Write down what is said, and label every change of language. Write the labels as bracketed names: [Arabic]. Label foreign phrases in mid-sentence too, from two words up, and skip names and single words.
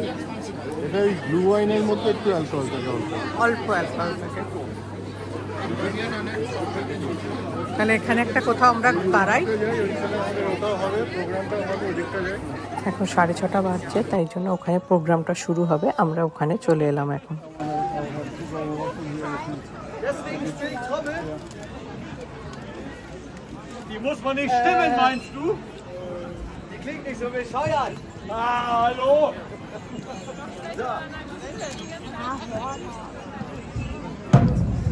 [Bangla] এটা এই ব্লু ওয়াইনের মধ্যে একটু অ্যালকোহল থাকে, অল্প অ্যালকোহল থাকে। তাহলে এখানে একটা কোথাও আমরা দাঁড়াই। এখন 6:30 বাজছে, তাই জন্য ওখানে প্রোগ্রামটা শুরু হবে, আমরা ওখানে চলে এলাম এখন। [German] Die muss man nicht stimmen, meinst du? Die klingt nicht so bescheuert. Hallo? Ja.